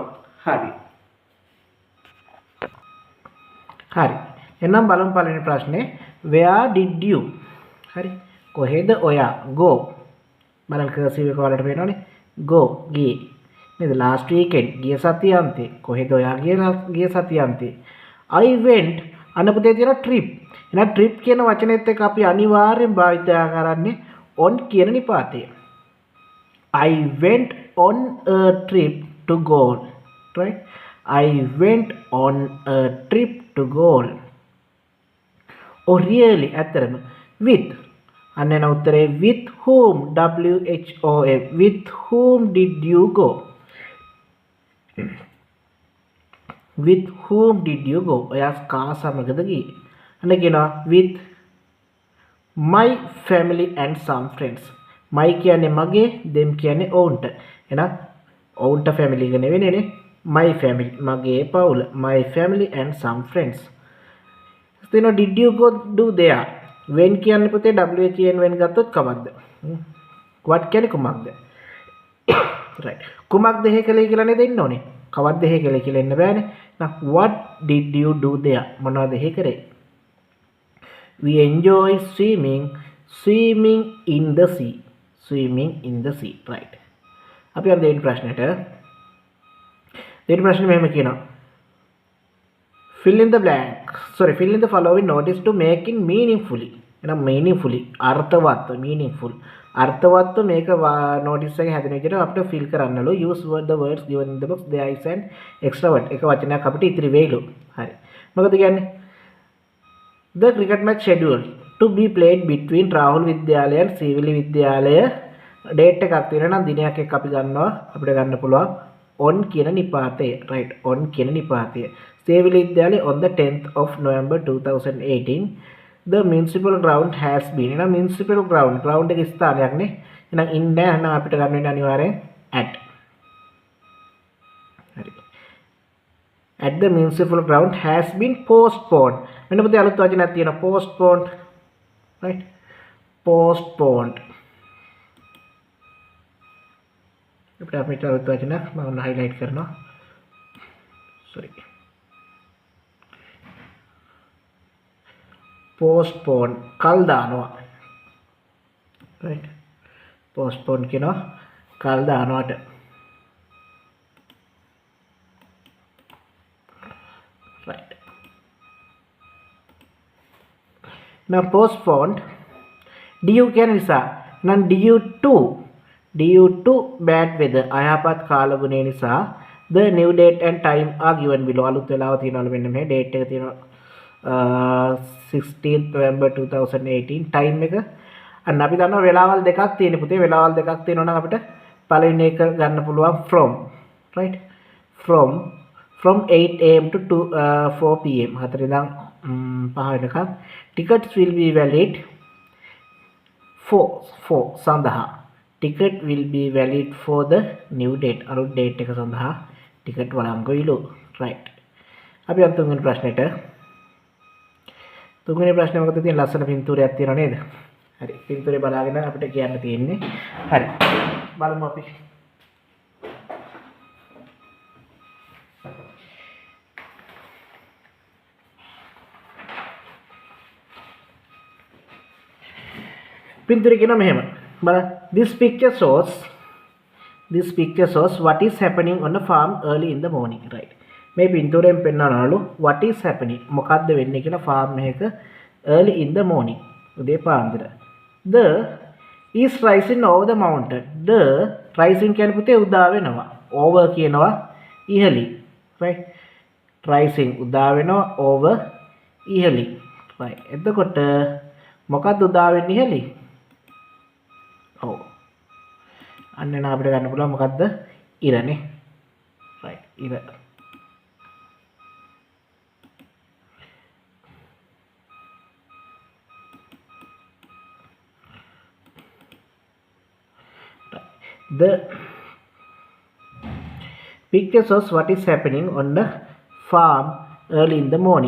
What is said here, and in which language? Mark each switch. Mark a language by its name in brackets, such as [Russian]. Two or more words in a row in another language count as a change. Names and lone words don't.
[Sinhala] හරි. හරි. එහෙනම් බලමු පළවෙනි ප්‍රශ්නේ. [English] Where did you? [Sinhala] හරි. කොහෙද ඔයා? Go. බලන්න කර්සිව් එක වලට පේනවනේ. Go ගියේ. නේද? [English] last weekend [Sinhala] ගිය සතියාන්තේ. කොහෙද ඔයා ගිය සතියාන්තේ? [English] I went [Sinhala] අන්න පුතේ තියෙන trip. එහෙනම් trip කියන වචනේත් එක්ක අපි අනිවාර්යෙන් භාවිතා කරන්නේ on කියන නිපාතය. [English] I went on a trip to Galle. right. I went on a trip to Galle. oh really ඇත්තරම with [Sinhala] අන්න එන උත්තරේ [English] with whom WHOM with whom did you go? with whom did you go? [Sinhala] ඔයා කා සමගද ගියේ? අන්න කියනවා [English] with my family and some friends. [Sinhala] my කියන්නේ මගේ, them කියන්නේ ඔවුන්ට. එහෙනම් ඔවුන්ට family එක නෙවෙයි නේ. [English] my family [Sinhala] මගේ පවුල. [English] my family and some friends. then did you go do there? when [Sinhala] කියන්නේ පුතේ [English] WHEN when [Sinhala] ගත්තොත් කවද්ද? what කියන්නේ කුමක්ද? right. කුමක්ද එහෙ කළේ කියලා නේද ඉන්න ඕනේ. කවද්ද එහෙ කළේ කියලා එන්න බෑනේ. [English] now what did you do there? [Sinhala] මොනවද එහෙ කරේ? [English] we enjoy swimming in the sea. right. [Sinhala] අපි යන දෙවෙනි ප්‍රශ්නෙට. දෙවෙනි ප්‍රශ්නේ මෙහෙම කියනවා. [English] fill in the following notice to make it meaningfully. [Sinhala] එහෙනම් meaningfully අර්ථවත් meaningful අර්ථවත්ව මේක notice එක හැදෙන විදිහට අපිට fill කරන්නලු. [English] use the words given in the box. there is an extra word. [Sinhala] එක වචනයක් අපිට ඉතිරි වෙයිලු. හරි. මොකද කියන්නේ? [English] the cricket match scheduled to be played between [Sinhala] රාහුල් විද්‍යාලය and සීවිලි විද්‍යාලය date එකක් තියෙනවා නම් දිනයක් එක්ක අපි ගන්නවා අපිට ගන්න පුළුවන් on කියන නිපාතය. [English] right, on [Sinhala] කියන නිපාතය. [English] සීවිලි විද්‍යාලය on the 10th of November 2018. the municipal ground has been. [Sinhala] එහෙනම් [English] municipal ground [Sinhala] එකේ ස්ථානයක් නේ. එහෙනම් in නෑ. එහෙනම් අපිට ගන්න වෙන්නේ අනිවාර්යෙන් at. හරි. [English] at the municipal ground has been postponed. [Sinhala] මෙන්න පුතේ අලුත් වචනයක් තියෙනවා postponed. right, postponed. අපිට අලුත් වචනයක් මම highlight කරනවා. sorry. postpone කල් දානවා. right, postpone කියනවා කල් දානවාට. [English] right. now postponed due කියන නිසා නම් due to bad weather [Sinhala] අයහපත් කාලගුණය නිසා [English] the new date and time are given below. [Sinhala] අලුත් වෙලාව තියෙනවලු මෙන්න මේ date එක තියෙනවා 16th November 2018. time එක අන්න අපි දන්නවා වෙලාවල් දෙකක් තියෙන පුතේ. වෙලාවල් දෙකක් තියෙනවා නම් අපිට පළවෙනි එක ගන්න පුළුවන් from. [English] right, from 8 am to 4 pm. [Sinhala] 4 ඉඳන් 5 වෙනකම්. [English] tickets will be valid for සඳහා. ticket will be valid for the new date. [Sinhala] අලුත් date එක සඳහා ticket වළංගුයිලු. right. අපි අද තුන්වෙනි ප්‍රශ්නෙට. තුන්වෙනි ප්‍රශ්නේ මොකද තියෙන්නේ? ලස්සන පින්තූරයක් තියෙනව නේද? හරි. පින්තූරේ බලාගෙන අපිට කියන්න තියෙන්නේ. හරි. බලමු අපි. පින්තූරේ කියනවා මෙහෙම. බලන්න. [English] This picture shows what is happening on the farm early in the morning. right. [Sinhala] මේ පින්තූරයෙන් පෙන්නනවලු [English] what is happening [Sinhala] මොකද්ද වෙන්නේ කියලා farm එකක [English] early in the morning [Sinhala] උදේ පාන්දර. [English] the is rising over the mountain. the rising [Sinhala] කියන්නේ පුතේ උදා වෙනවා. over කියනවා ඉහළින්. right, rising උදා වෙනවා over ඉහළින්. right. එතකොට මොකද්ද උදා වෙන්නේ ඉහළින්? ඔව්. අන්න නා අපිට ගන්න පුළුවන් මොකද්ද? ඉරනේ. right, ඉර. [English] The picture shows what is happening on the farm early in the morning.